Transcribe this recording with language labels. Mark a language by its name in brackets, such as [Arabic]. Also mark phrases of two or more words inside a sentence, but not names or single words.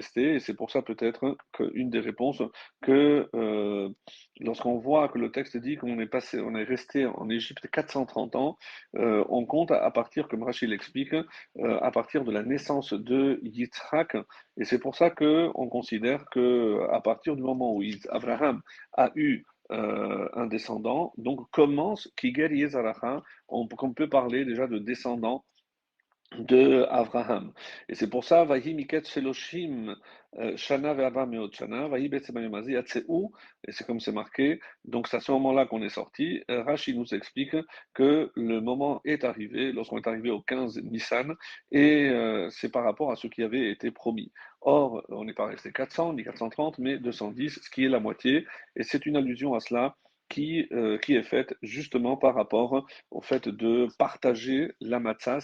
[French] restée, et c'est pour ça peut-être qu'une des réponses que lorsqu'on voit que le texte dit qu'on est passé, on est resté en Égypte 430 ans, on compte à partir, comme Rachid l'explique, à partir de la naissance de Yitzhak, et c'est pour ça que on considère que à partir du moment où Abraham a eu un descendant, donc commence [Hebrew] כי גר יהיה זרעך, [French] on peut parler déjà de descendant de Abraham. Et c'est pour ça, [Hebrew] ויהי מקץ שלשים שנה וארבע מאות שנה ויהי בעצם היום הזה יצאו, [French] et c'est comme c'est marqué, donc c'est à ce moment-là qu'on est sorti. Rashi nous explique que le moment est arrivé, lorsqu'on est arrivé au 15 Nissan, et c'est par rapport à ce qui avait été promis. Or, on n'est pas resté 400 ni 430, mais 210, ce qui est la moitié, et c'est une allusion à cela qui est faite justement par rapport au fait de partager la matzah.